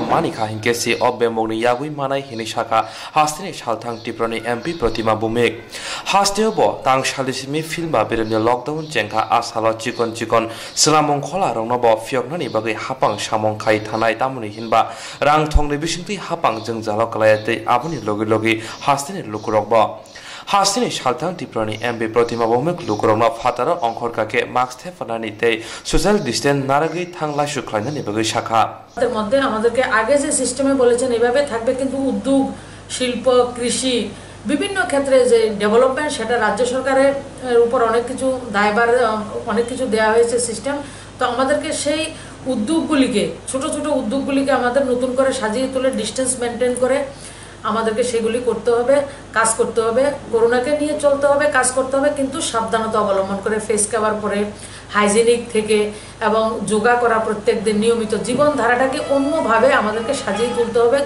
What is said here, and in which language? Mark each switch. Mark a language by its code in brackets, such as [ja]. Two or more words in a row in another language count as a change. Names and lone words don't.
[trp] मानि का हिंकेसि अ बेमंनि यगै माने हिनै साका हास्तिनि सालथां तिप्रनि एमपी प्रतिमा बुमे हास्तेबो तां सालिसिमि फिल्मा बेरेनि लकडाउन जेंखा आसालो चिकन चिकन सिलामं खोला रंनो बो फियकनानि बागै हापां सामं खाइ थानाय तामुनि हिनबा रां थंनि बिसिंति हापां जों जालो कलायते आबुनि लगे लगे हास्तिनि लुकुरकबो हास्तिनि सालथां तिप्रनि एमबी प्रतिमा बमेक लुकुरकनो फातार अंखर काके मास्क थेफानानि ते [en] social distance [trp] नारागै थांला सुख्लायनानि बागै शाखा [bn] তার মধ্যে আমাদেরকে আগে যে সিস্টেমে বলেছেন এভাবে থাকবে, কিন্তু উদ্যোগ, শিল্প, কৃষি বিভিন্ন ক্ষেত্রে যে ডেভেলপমেন্ট সেটা রাজ্য সরকারের উপর অনেক কিছু দায়ভার অনেক কিছু দেওয়া হয়েছে সিস্টেম। তো আমাদেরকে সেই উদ্যোগগুলিকে ছোট ছোট উদ্যোগগুলিকে আমাদের নতুন করে সাজিয়ে তুলে [en] distance maintain [bn] করে আমাদেরকে সেগুলি করতে হবে, কাজ করতে হবে, করোনাকে নিয়ে চলতে হবে, কাজ করতে হবে, কিন্তু সাবধানতা অবলম্বন করে [en] face cover [bn] পরে হাইজেনিক থেকে এবং যোগা করা প্রত্যেক দিন নিয়মিত জীবনধারাটাকে অন্যভাবে আমাদেরকে সাজিয়ে তুলতে হবে।